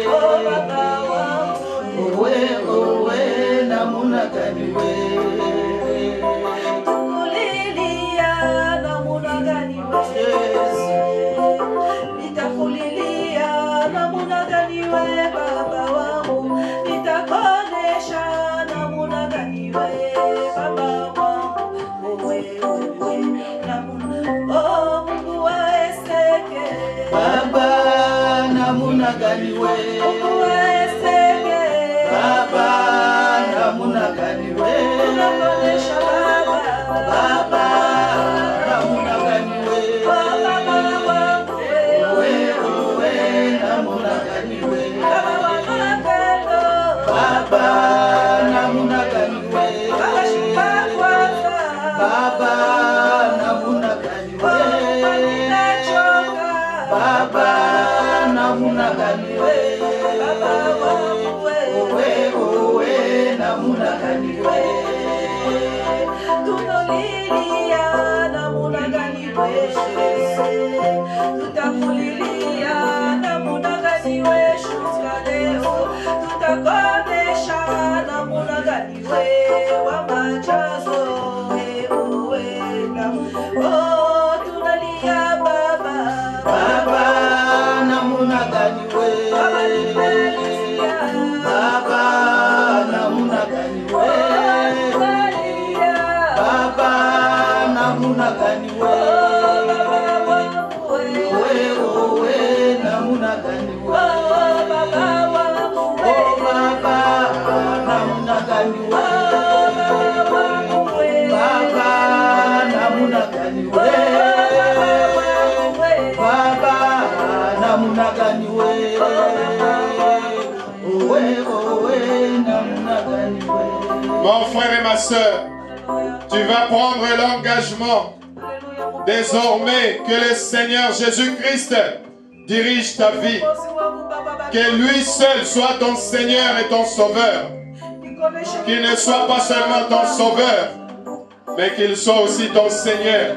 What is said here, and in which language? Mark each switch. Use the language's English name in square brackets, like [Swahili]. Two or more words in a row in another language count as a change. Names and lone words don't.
[Swahili] Owe owe namunaganiwe. Tukulilia namunaganiwe. Nitakulilia namunaganiwe baba wangu. Nitakonesha namunaganiwe baba wangu. Owe owe namunaganiwe. Oh Mungu wa Eseke. Baba namunaganiwe. Mungu wa Eseke. Baba namunaganiwe. Tunakonesha baba. Baba namunaganiwe. Baba wangu. Owe owe namunaganiwe. Baba wangu napendo. Baba namunaganiwe. Baba shuka kwanza. Baba namunaganiwe. Ninachoka. Baba namunaganiwe. Baba wangu Owe owe namunaganiwe. Tunolilia namunaganiwe. Tutakulilia namunaganiwe. Shuka leo tutakonesha namunaganiwe. Wamajazo ewe oh tunalia baba. Baba namunaganiwe. Baba tunalia. Baba namunaganiwe. Tunalia. Baba namunaganiwe. Baba wangu Owe owe namunaganiwe. Baba wangu Oh Baba namunaganiwe. Baba namunaganiwe. Baba namunaganiwe. Owe owe namunaganiwe. [French] Mon frère et ma soeur, tu vas prendre l'engagement désormais que le Seigneur Jésus-Christ dirige ta vie. Que lui seul soit ton Seigneur et ton Sauveur. Qu'il ne soit pas seulement ton Sauveur, mais qu'il soit aussi ton Seigneur.